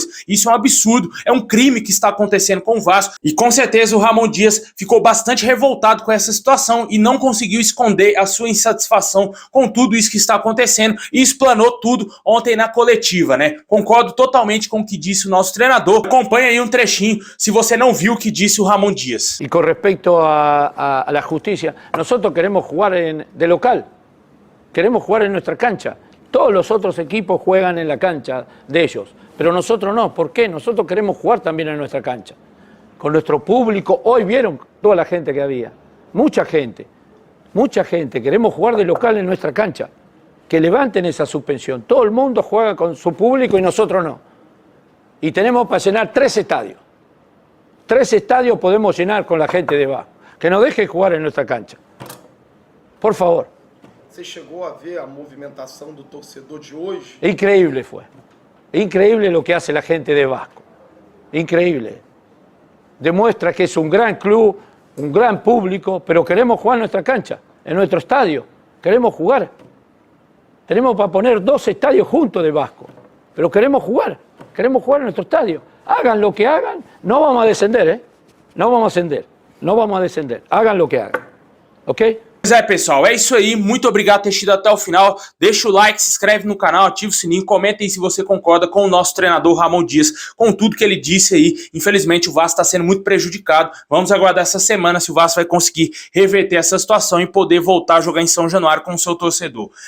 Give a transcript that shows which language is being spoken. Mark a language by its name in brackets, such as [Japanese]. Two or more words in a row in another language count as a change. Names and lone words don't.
[Portuguese] Isso é um absurdo, é um crime que está acontecendo com o Vasco, e com certeza o Ramon Dias ficou bastante revoltado com essa situação e não conseguiu esconder a sua insatisfação com tudo isso que está acontecendo e explanou tudo ontem na coletiva, né? Concordo totalmente com o que disse o nosso treinador. Acompanha aí um trechinho se você não viu o que disse o Ramon Dias. [Spanish] E com respeito a la justicia, nosotros queremos jugar de local, queremos jugar en nuestra cancha. Todos los otros equipos juegan en la cancha de ellos, pero nosotros no. ¿Por qué? Nosotros queremos jugar también en nuestra cancha. Con nuestro público, hoy vieron toda la gente que había, mucha gente, queremos jugar de local en nuestra cancha, que levanten esa suspensión, todo el mundo juega con su público y nosotros no, y tenemos para llenar 3 estadios podemos llenar con la gente de Vasco, que nos deje jugar en nuestra cancha, por favor. [Portuguese] Você chegou a ver a movimentação do torcedor de hoje? [Spanish] Increíble fue, increíble lo que hace la gente de Vasco, increíble. Demuestra que es un gran club, un gran público, pero queremos jugar en nuestra cancha, en nuestro estadio. Queremos jugar. Tenemos para poner 2 estadios juntos de Vasco, pero queremos jugar en nuestro estadio. Hagan lo que hagan, no vamos a descender, no vamos a ascender, no vamos a descender. Hagan lo que hagan, ¿ok? [Portuguese] Pois é, pessoal, é isso aí. Muito obrigado por ter assistido até o final. Deixa o like, se inscreve no canal, ativa o sininho, comenta aí se você concorda com o nosso treinador Ramon Dias, com tudo que ele disse aí. Infelizmente, o Vasco está sendo muito prejudicado. Vamos aguardar essa semana se o Vasco vai conseguir reverter essa situação e poder voltar a jogar em São Januário com o seu torcedor.